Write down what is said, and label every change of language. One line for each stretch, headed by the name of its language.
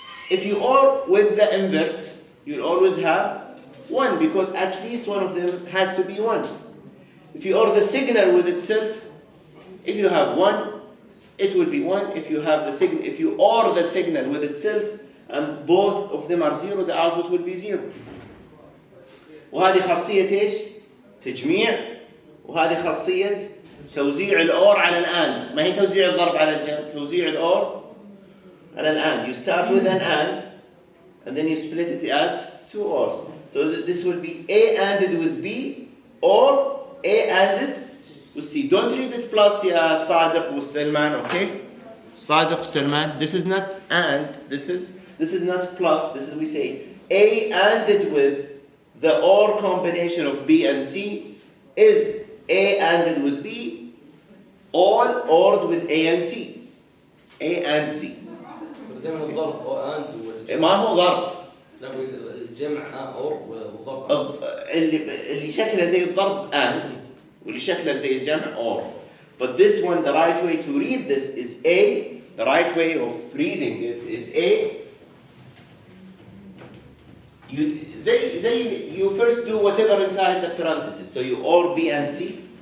English: If you OR with the invert, you'll always have 1, because at least one of them has to be 1. If you OR the signal with itself, if you have 1, it will be 1. If you OR the signal with itself, and both of them are 0, the output will be 0.
Arabic: وهذه خاصية ايش؟ تجميع، وهذه خاصية توزيع الأور على الآند. ما هي توزيع الضرب على الجمع؟ توزيع الأور على الآند.
English: You start with an and then you split it as 2 ORs. So this will be A ANDed with B, or A ANDed with C. Don't read it plus يا صادق والسلمان, okay? Sadiq Salman, this is not and, this is not plus, this is we say A ANDed with the OR combination of B and C is A ANDed with B, all ORed with A and C. A and C.
Arabic: دائما الضرب او اند ما هو ضرب. الجمع اور والضرب. اللي شكله زي الضرب and واللي شكله زي الجمع or.
English: But this one, the right way to read this is A. The right way of reading it is A. You first do whatever inside the parentheses. So you OR B and C.